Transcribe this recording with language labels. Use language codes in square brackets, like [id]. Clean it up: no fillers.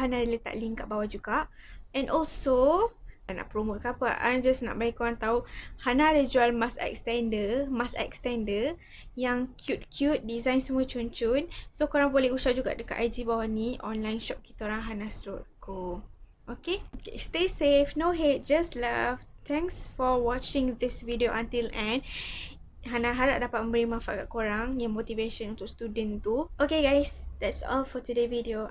[ms] Hana letak link kat bawah juga. [en] And also [ms] nak promote ke apa, I just nak bagi korang tahu Hana ada jual mask extender yang cute-cute, design semua cun-cun. So korang boleh usah juga dekat IG bawah ni, online shop kita orang Hana.co. [en] Okay, stay safe, no hate, just love. Thanks for watching this video until end. [ms] Hana harap dapat memberi manfaat kat korang, yang motivation untuk student tu. [en] Okay guys, that's all for today video.